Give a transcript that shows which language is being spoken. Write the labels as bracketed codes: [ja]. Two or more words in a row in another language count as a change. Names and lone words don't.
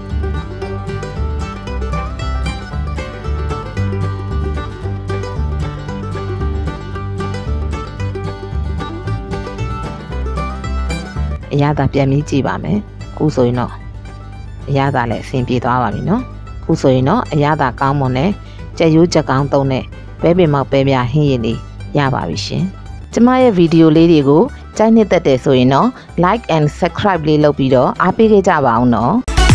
[my] အရသာပြန်ပြီးကြည့်ပါမယ်ခုဆိုရင်တော့အရသာလည်းအဆင်ပြေသွားပါပြီနော်ခုဆိုရင်တော့အရသာကောင်းမွန်တဲ့ကြက်ရိုးကြက်ကောင်းသုံးတဲ့ပဲပင်မောက်ပဲပြဟင်းရည်လေးရပါပြီရှင်ကျမရဲ့ဗီဒီယိုလေးတွေကိုကြိုက်နှစ်သက်တယ်ဆိုရင်တော့ [en] like and subscribe [my] လေးလုပ်ပြီးတော့အားပေးခဲ့ကြပါအောင်နော်